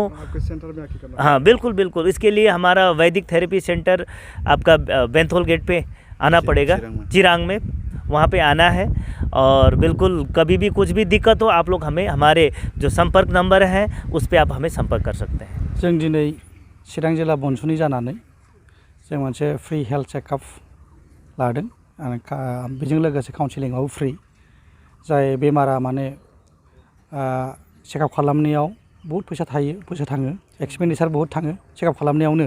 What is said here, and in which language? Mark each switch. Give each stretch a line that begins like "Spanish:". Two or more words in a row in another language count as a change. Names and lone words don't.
Hindi: आपके सेंटर में आके करना? हाँ, बिल्कुल। इसके लिए हमारा वैदिक थेरेपी सेंटर आपका बेंथोल गेट पे आना पड़ेगा, चिरांग में, वहाँ पे आना है। और बिल्कुल कभी भी कुछ भी दिक्कत हो, आप लोग हमारे जो संपर्क नंबर है उस पर आप हमें संपर्क कर सकते हैं।
Bodo: जों दिनै चिरां जिल्ला बनसुनि जानानै जों मोनसे
English: free health checkup
Bodo: लादों। बेजों लोगोसे
English: counsellingआव free।
Bodo: जाय बेमारा माने चेकआप खालामनायाव
Hindi: बहुत फैसा
Bodo: थाङो, एक्सपेन्डिचार बहुत थाङो चेकआप खालामनायावनो।